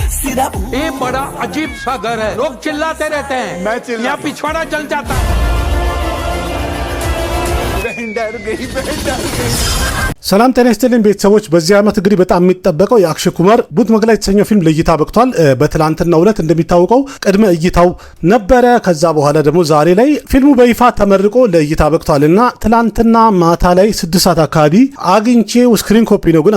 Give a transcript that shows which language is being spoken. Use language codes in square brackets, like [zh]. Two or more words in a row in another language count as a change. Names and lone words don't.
[hi] ये बड़ा अजीब सा घर है, लोग चिल्लाते रहते हैं, मैं चिल्ला यहाँ पिछवाड़ा जल जाता है। [am] ሰላም ጤና ይስጥልኝ ቤተሰቦች። በዚህ ዓመት እንግዲህ በጣም የሚጠበቀው የአክሽይ ኩማር ቡት መግላ የተሰኘው ፊልም ለእይታ በቅቷል። በትላንትናው ዕለት እንደሚታወቀው ቅድመ እይታው ነበረ። ከዛ በኋላ ደግሞ ዛሬ ላይ ፊልሙ በይፋ ተመርቆ ለእይታ በቅቷልና ትላንትና ማታ ላይ 6 ሰዓት አካባቢ አግኝቼው ስክሪን ኮፒ ነው ግን